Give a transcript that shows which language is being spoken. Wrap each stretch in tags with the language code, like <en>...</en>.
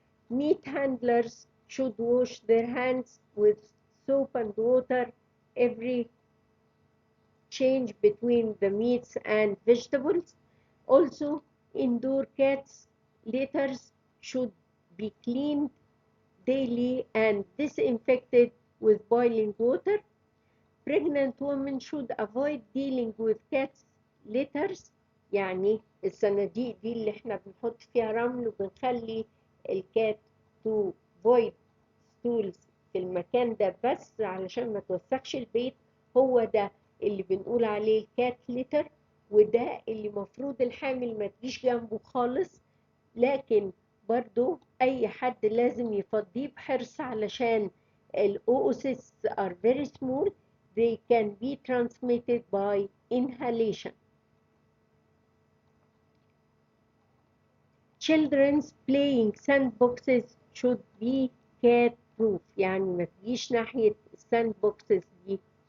<en>Meat handlers should wash their hands with soap and water every change between the meats and vegetables. Also, indoor cats' litters should be cleaned daily and disinfected with boiling water. Pregnant women should avoid dealing with cats litters،</en> <ar>يعني الصناديق دي اللي احنا بنحط فيها رمل وبنخلي الكات</ar> <en>to void stools</en> <ar>في المكان ده بس علشان ما توسخش البيت. هو ده اللي بنقول عليه الكات ليتر، وده اللي مفروض الحامل ما تجيش جنبه خالص، لكن برضو اي حد لازم يفضيه بحرص علشان الاوسيس</ar> <en>are very small. They can be transmitted by inhalation. Children's playing sandboxes should be cat proof،</en> <ar>يعني ما تجيش ناحية الساند بوكسز دي.</ar>